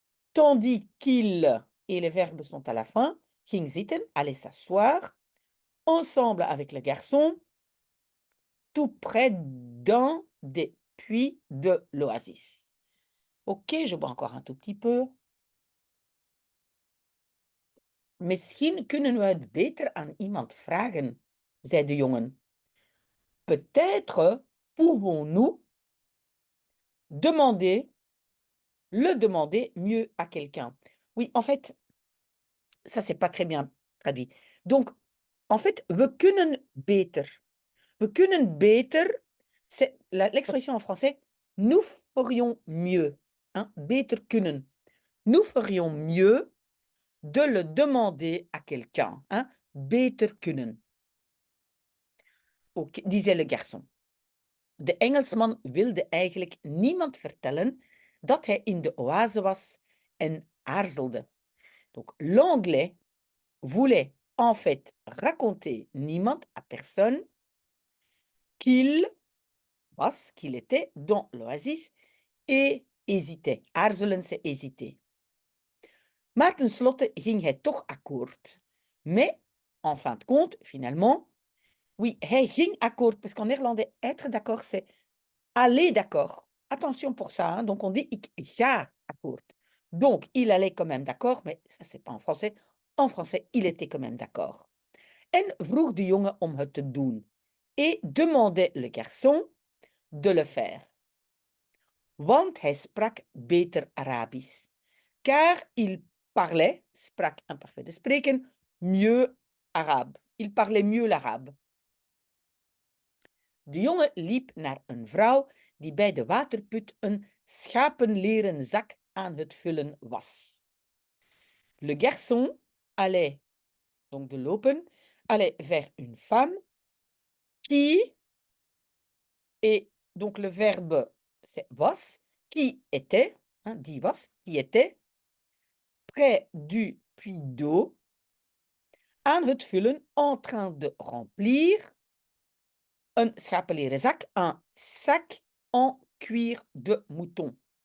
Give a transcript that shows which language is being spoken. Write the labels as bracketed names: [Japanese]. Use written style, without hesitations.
[French] Tandis qu'il, et les verbes sont à la fin, [Dutch] ging zitten, [French] allait s'asseoir, ensemble avec le garçon, tout près d'un des puits de l'oasis. Ok, je bois encore un tout petit peu. [Dutch] Misschien kunnen we het beter aan iemand vragen, zei de jongen. [French] Peut-être pouvons-nous le demander mieux à quelqu'un. Oui, en fait, ça, c'est pas très bien traduit. Donc, en fait, [Dutch] we kunnen beter. We kunnen beter, [French] c'est l'expression en français, nous ferions mieux. Hein? Beter kunnen. Nous ferions mieux de le demander à quelqu'un. Hein? [Dutch] Beter kunnen. [French] Okay, disait le garçon. [Dutch] De Engelsman wilde eigenlijk niemand vertellen dat hij in de oase was en aarzelde. [French] Donc, l'anglais voulait en fait raconter niemand à personne qu'il était dans l'oasis et hésitait. Aarzelen, c'est hésiter. [Dutch] Maar tenslotte ging hij toch akkoord. [French] Mais, en fin de compte, finalement, oui, [Dutch] hij ging akkoord, [French] parce qu'en néerlandais, être d'accord, c'est aller d'accord. Attention pour ça, hein? Donc on dit [Dutch] ik ga akkoord. [French] Donc, il allait quand même d'accord, mais ça, c'est pas en français. En français, il était quand même d'accord. [Dutch] En vroeg de jongen om het te doen. [French] Et demandait le garçon de le faire. [Dutch] Want hij sprak beter Arabisch. [French] Car il parlait, sprak imparfait de spreken, mieux arabe. Il parlait mieux l'arabe. [Dutch] De jongen liep naar een vrouw die bij de waterput een schapenleren zak aan het vullen was. [French] Le garçon allait, donc de lopen, allait vers une femme qui, et donc le verbe c'est was, qui était, hein, [Dutch] die was, [French] qui était près du puits d'eau, [Dutch] aan het vullen, [French] en train de remplir, [Dutch] een schapenleren zak, [French] un sac en cuir de mouton.